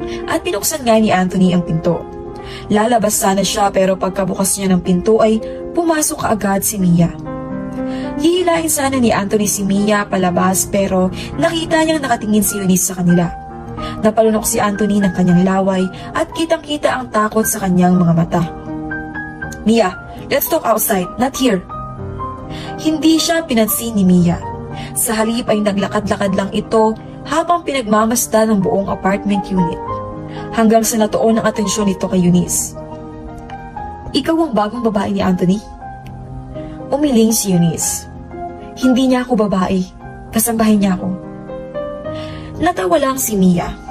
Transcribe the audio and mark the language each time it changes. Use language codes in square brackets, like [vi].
[tl] At pinuksan nga ni Anthony ang pinto. Lalabas sana siya pero pagkabukas niya ng pinto ay pumasok agad si Mia. Hihilain sana ni Anthony si Mia palabas pero nakita niyang nakatingin si Eunice sa kanila. Napalunok si Anthony ng kanyang laway at kitang-kita ang takot sa kanyang mga mata. [en] Mia, let's talk outside, not here. [tl] Hindi siya pinansin ni Mia. Sa halip ay naglakad-lakad lang ito habang pinagmamasdan ng buong apartment unit. Hanggang sa natuon ang atensyon nito kay Eunice. Ikaw ang bagong babae ni Anthony? Umiling si Eunice. Hindi niya ako babae. Kasambahay niya ako. Natawa lang si Mia.